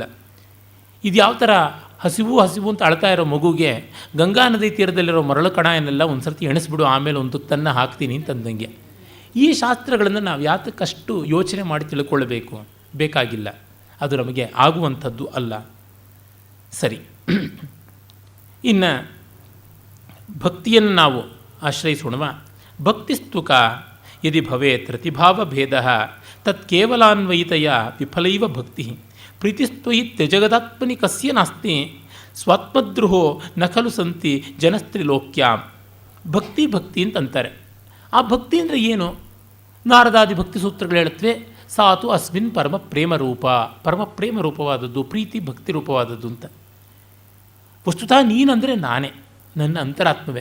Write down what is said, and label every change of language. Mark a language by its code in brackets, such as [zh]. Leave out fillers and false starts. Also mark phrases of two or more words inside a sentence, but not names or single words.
[kn] ಇದು ಯಾವ ಥರ ಹಸಿವು ಅಂತ ಅಳ್ತಾ ಇರೋ ಮಗುಗೆ ಗಂಗಾ ನದಿ ತೀರದಲ್ಲಿರೋ ಮರಳು ಕಣಯನ್ನೆಲ್ಲ ಒಂದು ಸರ್ತಿ ಎಣಿಸ್ಬಿಡು, ಆಮೇಲೆ ಒಂದು ತುತ್ತನ್ನು ಹಾಕ್ತೀನಿ ಅಂತಂದಂಗೆ. ಈ ಶಾಸ್ತ್ರಗಳನ್ನು ನಾವು ಯಾತಕ್ಕಷ್ಟು ಯೋಚನೆ ಮಾಡಿ ತಿಳ್ಕೊಳ್ಬೇಕು? ಬೇಕಾಗಿಲ್ಲ, ಅದು ನಮಗೆ ಆಗುವಂಥದ್ದು ಅಲ್ಲ. ಸರಿ, ಇನ್ನು ಭಕ್ತಿಯನ್ನು ನಾವು ಆಶ್ರಯಿಸೋಣವ. [sa] ಭಕ್ತಿಸ್ತುಕ ಯದಿ ಭವೇತ್ ಪ್ರತಿಭಾವಭೇದ ತತ್ ಕೇವಲಾನ್ವಯಿತೆಯ ವಿಫಲೈವ ಭಕ್ತಿ ಪ್ರೀತಿಸ್ತ್ವಯಿ ತ್ಯಜಗದಾತ್ಮನಿ ಕಸ್ಯ ನಾಸ್ತಿ ಸ್ವಾತ್ಮದ್ರುಹೋ ನ ಖಲು ಸಂತಿ ಜನಸ್ತ್ರಿಲೋಕ್ಯಾಂ. [kn] ಭಕ್ತಿ ಅಂತಂತಾರೆ. ಆ ಭಕ್ತಿ ಅಂದರೆ ಏನು? ನಾರದಾದಿ ಭಕ್ತಿ ಸೂತ್ರಗಳು ಹೇಳುತ್ತವೆ, [sa] ಸಾತು ಅಸ್ಮಿನ್ ಪರಮ ಪ್ರೇಮ [kn] ರೂಪವಾದದ್ದು, ಪ್ರೀತಿ ಭಕ್ತಿ ರೂಪವಾದದ್ದು ಅಂತ. ವಸ್ತುತಃ ನೀನಂದರೆ ನಾನೇ, ನನ್ನ ಅಂತರಾತ್ಮವೇ.